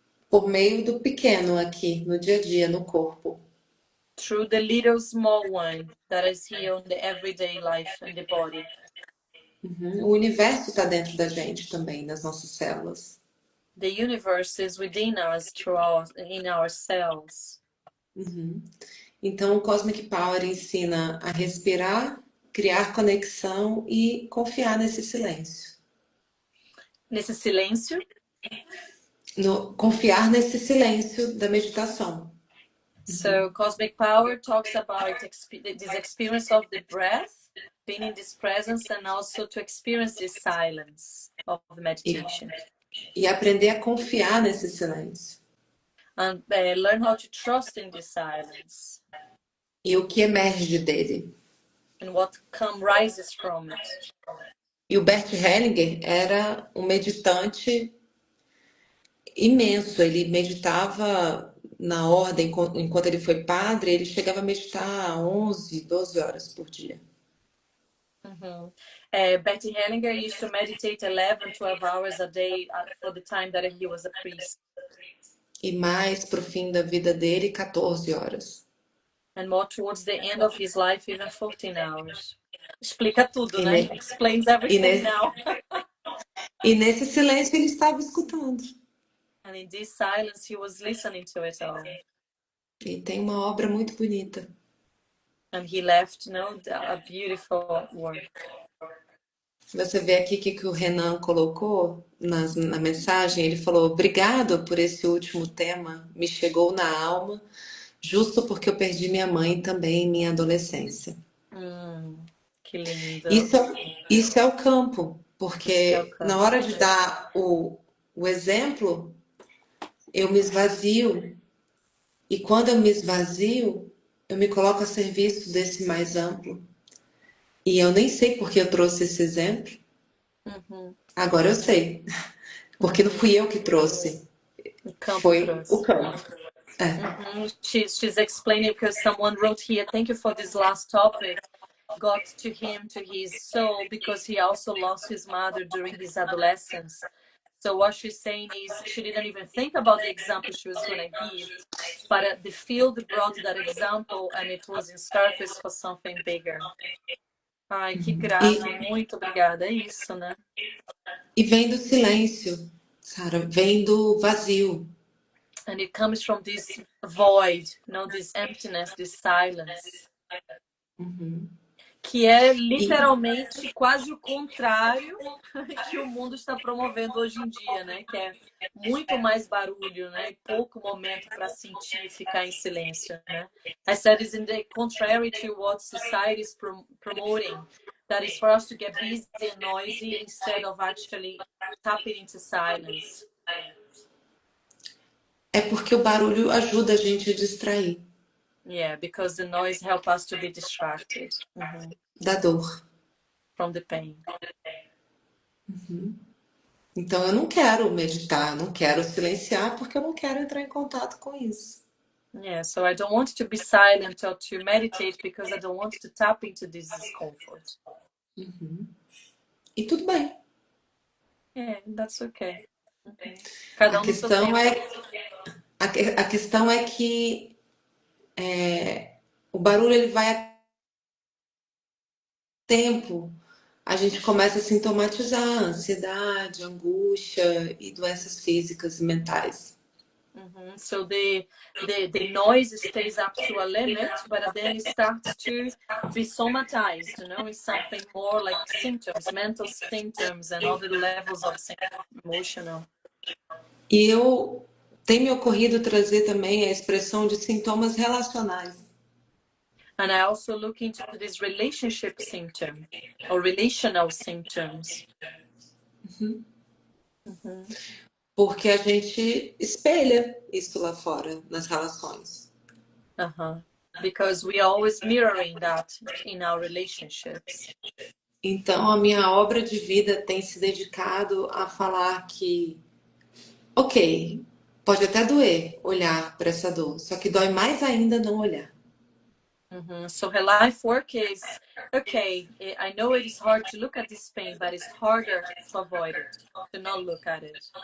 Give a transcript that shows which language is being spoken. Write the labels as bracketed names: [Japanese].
[Portuguese] Por meio do pequeno aqui, no dia a dia, no corpo. [English] Through the little small one that is here in the everyday life in the body. [Portuguese] Uhum. O universo está dentro da gente também, nas nossas células. [English] The universe is within us, in our cells. Uhum. [Portuguese] Então, o Cosmic Power ensina a respirar, criar conexão e confiar nesse silêncio. Nesse silêncio. Confiar nesse silêncio da meditação. [English] So Cosmic Power talks about this experience of the breath, being in this presence, and also to experience this silence of the meditation. [Portuguese] E aprender a confiar nesse silêncio. [English] And learn how to trust in this silence. [Portuguese] E o que emerge dele. [English] And what rises from it. [Portuguese] E o Bert Hellinger era um meditante imenso. Ele meditava na ordem, enquanto ele foi padre, ele chegava a meditar 11, 12 horas por dia. [English] Bert Hellinger used to meditate 11, 12 hours a day for the time that he was a priest. [Portuguese] E mais pro fim da vida dele, 14 horas. [English] And more towards the end of his life, even 14 hours. [Portuguese] Explica tudo, né? [English] Explains everything now. [Portuguese] E nesse silêncio ele estava escutando. [English] And in this silence, he was listening to it all. [Portuguese] E tem uma obra muito bonita. [English] And he left, a beautiful work. [Portuguese] Você vê aqui que o Renan colocou na mensagem. Ele falou: obrigado por esse último tema. Me chegou na alma, justo porque eu perdi minha mãe também em minha adolescência. Que lindo. Isso é o campo. Porque na hora de dar o exemplo, eu me esvazio. E quando eu me esvazio, eu me coloco a serviço desse mais amplo. E eu nem sei por que eu trouxe esse exemplo. Agora eu sei. Porque não fui eu que trouxe. Foi o campo. [English] She's explaining because someone wrote here, thank you for this last topic. Got to him, to his soul, because he also lost his mother during his adolescence. So what she's saying is she didn't even think about the example she was going to give, but the field brought that example and it was in surface for something bigger. [Portuguese] Ai, que graça, muito obrigada, é isso, né? E vem do silêncio, Sara, vem do vazio. [English] And it comes from this void, this emptiness, this silence. [Portuguese] Que é literalmente quase o contrário que o mundo está promovendo hoje em dia, né? Que é muito mais barulho, né? E pouco momento para sentir e ficar em silêncio, né? [English] I said it's in the contrary to what society is promoting, that is for us to get busy and noisy instead of actually tapping into silence. [Portuguese] É porque o barulho ajuda a gente a distrair. [English] Yeah, because the noise helps us to be distracted. [Portuguese] Da dor. [English] From the pain. [Portuguese] Então eu não quero meditar, não quero silenciar, porque eu não quero entrar em contato com isso. [English] Yeah, so I don't want to be silent or to meditate because I don't want to tap into this discomfort. [Portuguese] E tudo bem. [English] Yeah, that's okay. [Portuguese] Cada um a questão é que o barulho ele vai a tempo, a gente começa a sintomatizar ansiedade, angústia e doenças físicas e mentais. [English] So the noise stays up to a limit, but then it starts to be somatized, it's something more like symptoms, mental symptoms and other levels of emotional. [Portuguese] E tem me ocorrido trazer também a expressão de sintomas relacionais. [English] And I also look into this relationship symptom or relational symptoms. [Portuguese] Porque a gente espelha isso lá fora nas relações. [English] Because we are always mirroring that in our relationships. [Portuguese] Então a minha obra de vida tem se dedicado a falar que, ok, pode até doer olhar para essa dor, só que dói mais ainda não olhar. [English] So her life work is, okay, I know it is hard to look at this pain, but it's harder to avoid it, to not look at it.